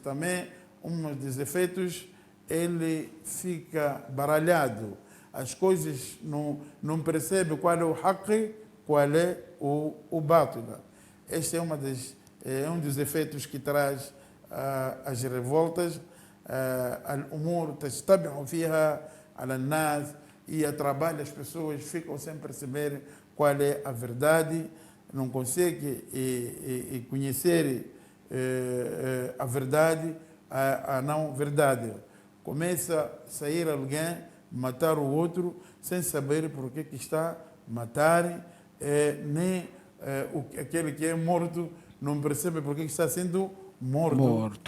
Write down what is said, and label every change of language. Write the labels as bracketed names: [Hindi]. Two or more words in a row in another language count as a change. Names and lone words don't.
[Portuguese] Também, um dos efeitos, ele fica baralhado. As coisas não percebe qual é o haqq, qual é o batila. Este é um dos efeitos que traz as revoltas. [Arabic] الأمور تستبع فيها على الناس, [Portuguese] e atrapalha as pessoas, ficam sem perceber qual é a verdade, não conseguem conhecer a verdade, a não verdade. Começa a sair alguém, matar o outro, sem saber por que está a matar, nem aquele que é morto não percebe por que está sendo morto.